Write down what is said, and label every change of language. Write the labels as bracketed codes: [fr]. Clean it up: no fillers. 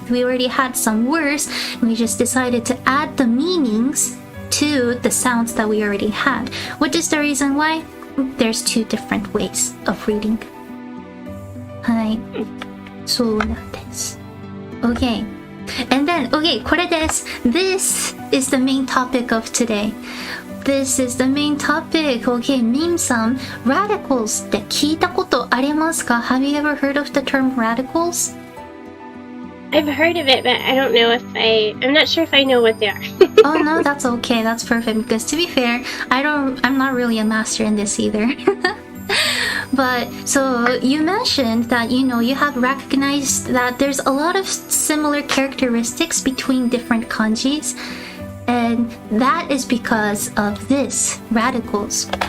[en] We already had some words, and we just decided to add the meanings to the sounds that we already had, which is the reason why there's two different ways of reading. [ja] はい。そうなんです。Okay. [en] And then, okay, [ja] これです。 [en] This is the main topic of today. This is the main topic. [ja] Okay, Mim さん、radicals って聞いたことありますか？ [en] Have you ever heard of the term radicals? I've heard of it, but I don't know I'm not sure if I know what they are. Oh no, that's okay. That's perfect. Because to be fair, I'm not really a master in this either. But so you mentioned that you have recognized that there's a lot of similar characteristics between different kanjis, and that is because of this radicals.